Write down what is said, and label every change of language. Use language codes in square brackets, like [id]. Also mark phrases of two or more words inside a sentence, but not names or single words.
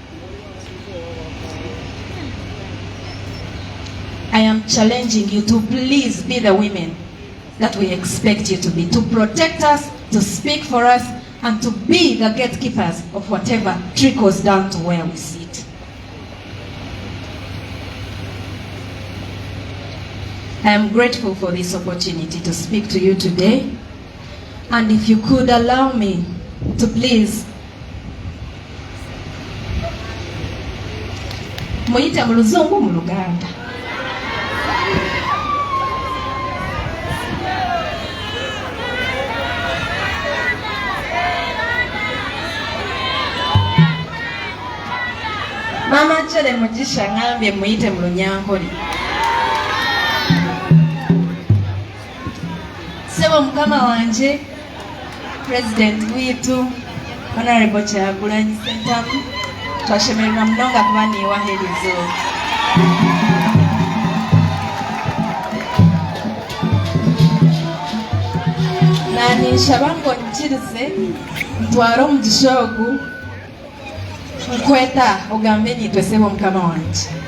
[en] I am challenging you to please be the women that we expect you to be, to protect us, to speak for us, and to be the gatekeepers of whatever trickles down to where we sit. I am grateful for this opportunity to speak to you today, and if you could allow me to please [lg] muyita mu luzungu mu Luganda. Mama Chere Mugisha ngambye muyite mu Lunyankole. [nyn] Sebo mukama wanje President witu Honorable Kyagulanyi Ssentamu, twashemererwa munonga kuba niwaherizo. Nani shabango nkirize ntwara omugisha ogu nkweta ogambe nitwe sebo mukama wanje.